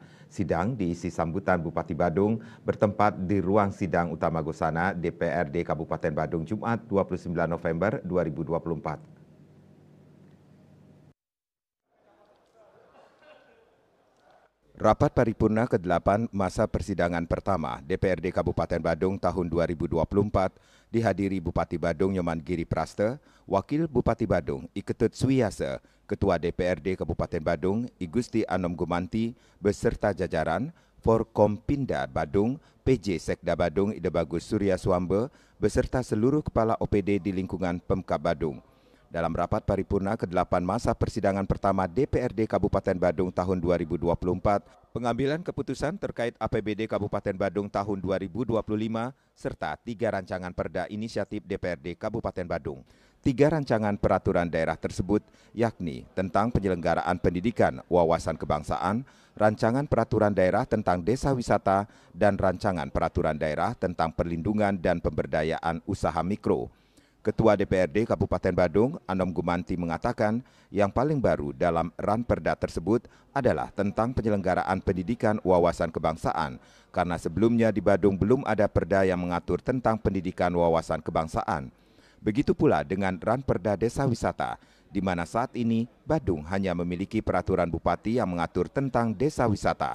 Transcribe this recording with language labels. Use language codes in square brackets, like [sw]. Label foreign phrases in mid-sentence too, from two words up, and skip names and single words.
[id] Sidang diisi sambutan Bupati Badung bertempat di ruang sidang utama Gosana DPRD Kabupaten Badung Jumat 29 November 2024. Rapat paripurna ke-8 masa persidangan pertama DPRD Kabupaten Badung tahun 2024 dihadiri Bupati Badung Nyoman Giri Praste, Wakil Bupati Badung Iketut Swiyase, Ketua DPRD Kabupaten Badung I Gusti Anom Gumanti beserta jajaran, Forkompinda Badung, PJ Sekda Badung Ide Bagus Surya Swambe beserta seluruh kepala OPD di lingkungan Pemkab Badung. Dalam rapat paripurna ke-8 masa persidangan pertama DPRD Kabupaten Badung tahun 2024, pengambilan keputusan terkait APBD Kabupaten Badung tahun 2025 serta 3 rancangan perda inisiatif DPRD Kabupaten Badung. 3 rancangan peraturan daerah tersebut yakni tentang penyelenggaraan pendidikan wawasan kebangsaan, rancangan peraturan daerah tentang desa wisata, dan rancangan peraturan daerah tentang perlindungan dan pemberdayaan usaha mikro. Ketua DPRD Kabupaten Badung, Anom Gumanti mengatakan yang paling baru dalam Ranperda tersebut adalah tentang penyelenggaraan pendidikan wawasan kebangsaan, karena sebelumnya di Badung belum ada perda yang mengatur tentang pendidikan wawasan kebangsaan. Begitu pula dengan Ranperda Desa Wisata, di mana saat ini Badung hanya memiliki peraturan bupati yang mengatur tentang desa wisata.